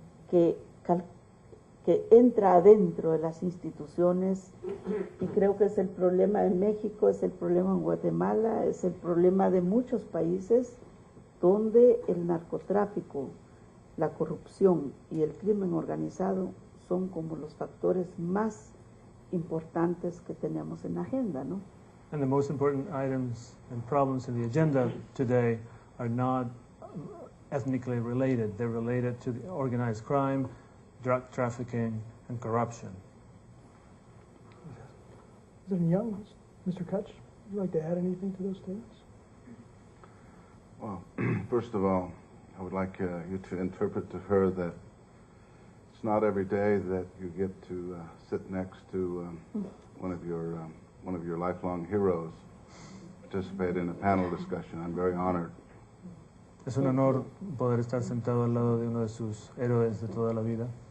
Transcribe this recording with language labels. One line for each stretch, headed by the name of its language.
Spanish: que, que entra adentro de las instituciones, y creo que es el problema en México, es el problema en Guatemala, es el problema de muchos países donde el narcotráfico, la corrupción y el crimen organizado son como los factores más importantes que tenemos en la agenda, ¿no?
English: And the most important items and problems in the agenda today are not ethnically related. They're related to the organized crime, drug trafficking, and corruption. President Young, Mr. Kutch, would you like to add anything to those statements? Well, first of all, I would like you to interpret to her that it's not every day that you get to sit next to one of your lifelong heroes, participate in a panel discussion. I'm very honored.
Spanish: Es un honor poder estar sentado al lado de uno de sus héroes de toda la vida.